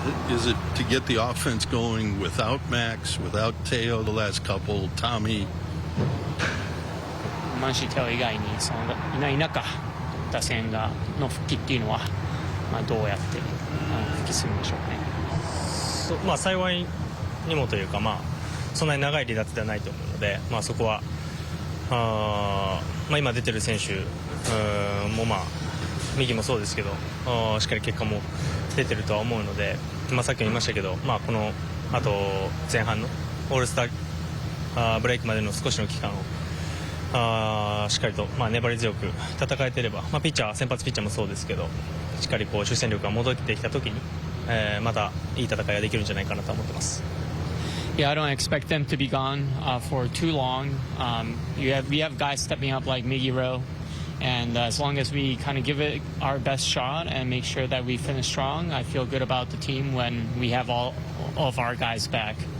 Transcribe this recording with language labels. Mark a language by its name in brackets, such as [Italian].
[English] Is it to get the offense going without Max, without Teo, the last couple, Tommy? [Japanese] マンシー・テオ以外にいない中打線の復帰っていうのは、どうやって復帰するんでしょうね。幸いにもというか、そんなに長い離脱ではないと思うので、そこは今出てる選手も右もそうですけどしっかり結果も出てるとは思うので、さっきも言いましたけど、このあと前半のオールスターブレイクまでの少しの期間をしっかりと、粘り強く戦えていれば、ピッチャー先発ピッチャーもそうですけどしっかり主戦力が戻ってきた時に、またいい戦いができるんじゃないかなと思ってます。 [English] Yeah, I don't expect them to be gone for too long. We have guys stepping up like Migiro, and as long as we kind of give it our best shot and make sure that we finish strong, I feel good about the team when we have all of our guys back.